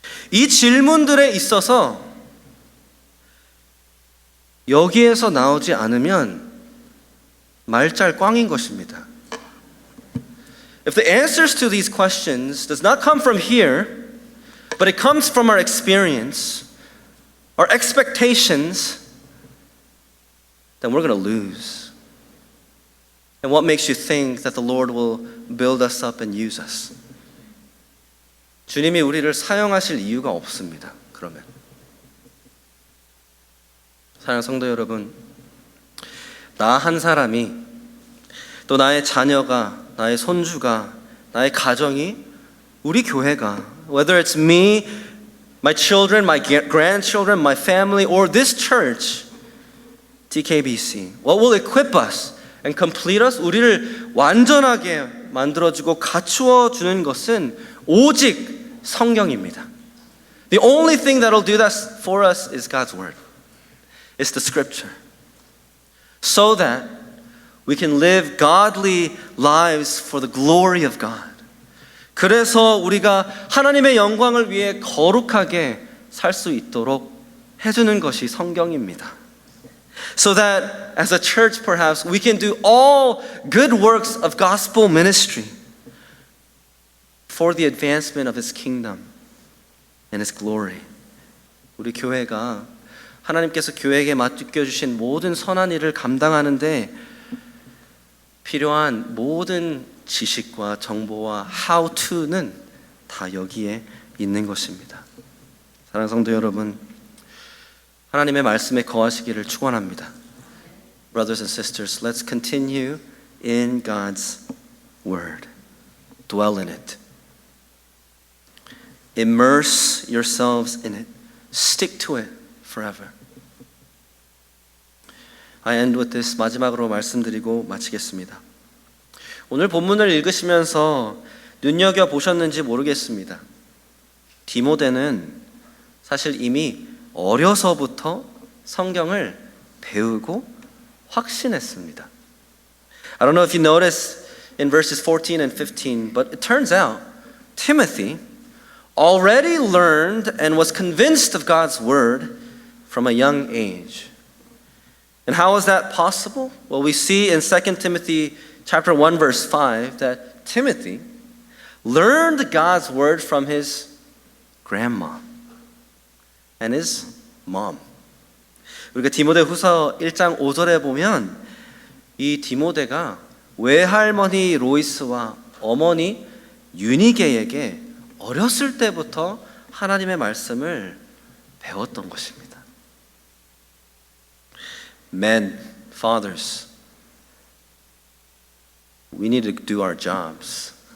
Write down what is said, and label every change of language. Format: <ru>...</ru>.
<ko>이 질문들에 있어서 여기에서 나오지 않으면 말잘 꽝인 것입니다.</ko> <en>If the answers to these questions does not come from here, but it comes from our experience, our expectations, then we're going to lose. And what makes you think that the Lord will build us up and use us?</en> <ko>주님이 우리를 사용하실 이유가 없습니다. 그러면 사랑하는 성도 여러분, 나 한 사람이 또 나의 자녀가, 나의 손주가, 나의 가정이, 우리 교회가,</ko> <en>whether it's me, my children, my grandchildren, my family, or this church, TKBC, what will equip us and complete us?</en> <ko>우리를 완전하게 만들어주고 갖추어 주는 것은 오직 성경입니다.</ko> <en>The only thing that will do that for us is God's word. It's the scripture. So that we can live godly lives for the glory of God.</en> <ko>그래서 우리가 하나님의 영광을 위해 거룩하게 살 수 있도록 해주는 것이 성경입니다.</ko> <en>So that as a church perhaps we can do all good works of gospel ministry for the advancement of His kingdom and His glory.</en> <ko>우리 교회가 하나님께서 교회에게 맡겨주신 모든 선한 일을 감당하는데 필요한 모든 지식과 정보와</ko> <en>how to</en> <ko>는 다 여기에 있는 것입니다. 사랑하는 성도 여러분, 하나님의 말씀에 거하시기를 축원합니다.</ko> <en>Brothers and sisters, let's continue in God's word. Dwell in it. Immerse yourselves in it. Stick to it forever. I end with this.</en> <ko>마지막으로 말씀드리고 마치겠습니다. 오늘 본문을 읽으시면서 눈여겨보셨는지 모르겠습니다. 디모데는 사실 이미 어려서부터 성경을 배우고 확신했습니다.</ko> <en>I don't know if you notice in verses 14 and 15, but it turns out Timothy already learned and was convinced of God's word from a young age. And how is that possible? Well, we see in 2 Timothy chapter 1 verse 5 that Timothy learned God's word from his grandma and his mom.</en> <ko>우리가 디모데 후서 1장 5절에 보면 이 디모데가 외할머니 로이스와 어머니 유니게에게 어렸을 때부터 하나님의 말씀을 배웠던 것입니다.</ko> <en>Men, fathers, we need to do our jobs.</en>